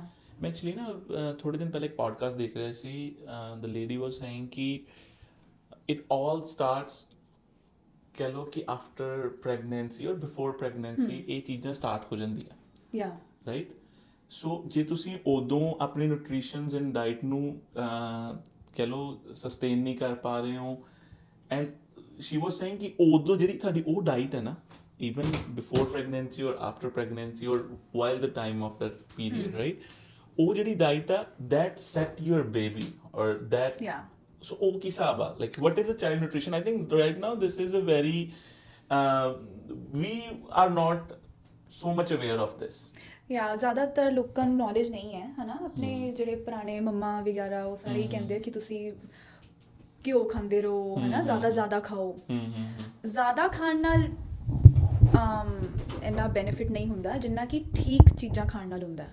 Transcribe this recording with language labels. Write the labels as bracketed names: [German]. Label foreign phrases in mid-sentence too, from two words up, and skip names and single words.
[Punjabi] ਮੈਂ ਐਕਚੁਅਲੀ ਨਾ ਥੋੜ੍ਹੇ ਦਿਨ ਪਹਿਲੇ ਇੱਕ ਪੋਡਕਾਸਟ ਦੇਖ ਰਿਹਾ ਸੀ, [English] the lady was saying [Punjabi] ਕਿ [English] it all starts [Punjabi] ਕਹਿ ਲਓ ਕਿ [English] after pregnancy or before pregnancy [Punjabi] ਇਹ ਚੀਜ਼ਾਂ ਸਟਾਰਟ ਹੋ ਜਾਂਦੀਆਂ। [English] Ya, right. [Punjabi] ਸੋ ਜੇ ਤੁਸੀਂ ਉਦੋਂ ਆਪਣੀ [English] nutritions and diet [Punjabi] ਨੂੰ ਕਹਿ ਲਓ ਸਸਟੇਨ ਨਹੀਂ ਕਰ ਪਾ ਰਹੇ ਹੋ [English] and she was saying [Punjabi] ਕਿ ਉਦੋਂ ਜਿਹੜੀ ਤੁਹਾਡੀ ਉਹ ਡਾਈਟ ਹੈ ਨਾ, [English] even before pregnancy or after pregnancy or while the time of that period, right? [Punjabi] ਉਹ ਜਿਹੜੀ diet ਆ [English] that set your baby or that, so [Punjabi] ਉਹ ਕੀ ਹਿਸਾਬ ਆ, [English] like what is a child nutrition? I think right now this is a very we are not so much aware of this. [Punjabi] ਜ਼ਿਆਦਾਤਰ ਲੋਕਾਂ ਨੂੰ ਨੌਲੇਜ ਨਹੀਂ ਹੈ ਹੈ ਨਾ, ਆਪਣੇ ਜਿਹੜੇ ਪੁਰਾਣੇ ਮੰਮਾ ਵਗੈਰਾ ਉਹ ਸਾਰੇ ਹੀ ਕਹਿੰਦੇ ਕਿ ਤੁਸੀਂ ਘਿਓ ਖਾਂਦੇ ਰਹੋ ਹੈ ਨਾ, ਜ਼ਿਆਦਾ ਖਾਓ। ਜ਼ਿਆਦਾ ਖਾਣ ਨਾਲ ਇੰਨਾ ਬੈਨੀਫਿਟ ਨਹੀਂ ਹੁੰਦਾ ਜਿੰਨਾ ਕਿ ਠੀਕ ਚੀਜ਼ਾਂ ਖਾਣ ਨਾਲ ਹੁੰਦਾ।